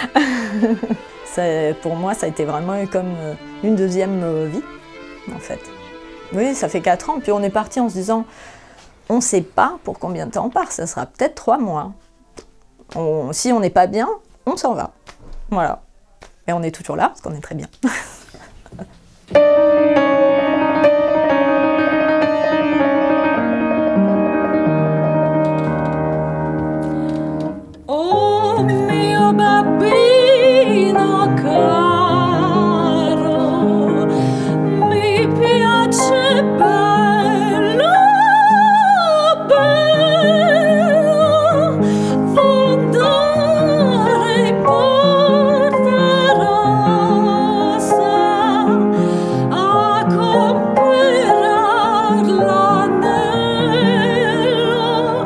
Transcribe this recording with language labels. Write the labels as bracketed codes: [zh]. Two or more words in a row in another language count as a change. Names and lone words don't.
[fr] Pour moi, ça a été vraiment comme une deuxième vie, en fait. Oui, ça fait 4 ans, puis on est parti en se disant, on ne sait pas pour combien de temps on part, ça sera peut-être 3 mois. Si on n'est pas bien, on s'en va. Voilà. Et on est toujours là, parce qu'on est très bien. [it] Oh mio bambino caro, mi piace bello, bello, fondare in Porta Rossa a comprare l'anello.